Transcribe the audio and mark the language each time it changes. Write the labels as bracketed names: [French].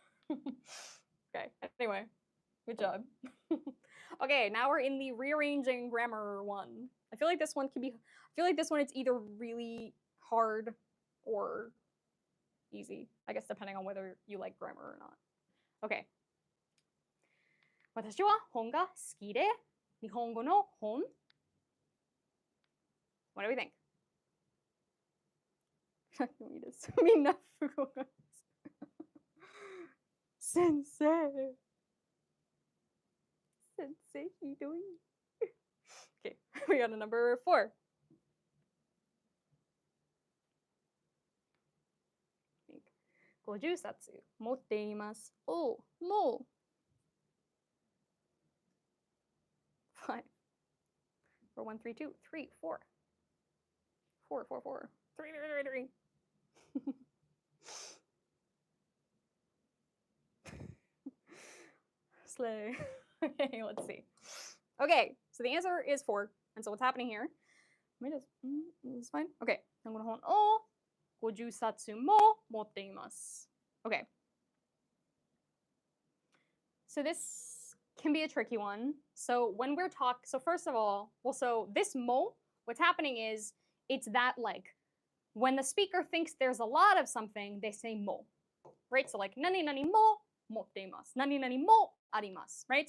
[English] Okay, anyway, good job. Okay, now we're in the rearranging grammar one. I feel like this one it's either really hard or easy. I guess depending on whether you like grammar or not. Okay. [Japanese] 私は本が好きで日本語の本. What do we think? いいです。みんな不合格です。先生。 Sensei hidoi. [English] Okay, we got a number 4. [Japanese] 50冊持っています。Oh, もう。 [English] 5. 4, 1, 3, 2, 3, 4. 4, 4, 4. 3, 3, 3. Slay. Okay, let's see. Okay, so the answer is 4. And so what's happening here? Let me just, this is fine. [Japanese] Okay, 日本語の本を50冊も持っています。 [English] Okay. So this can be a tricky one. So when we're talking, so first of all, well, so this mo, what's happening is it's that like when the speaker thinks there's a lot of something, they say mo, right? So like [Japanese] nani nani mo motte imasu, nani nani mo arimasu, [English] right?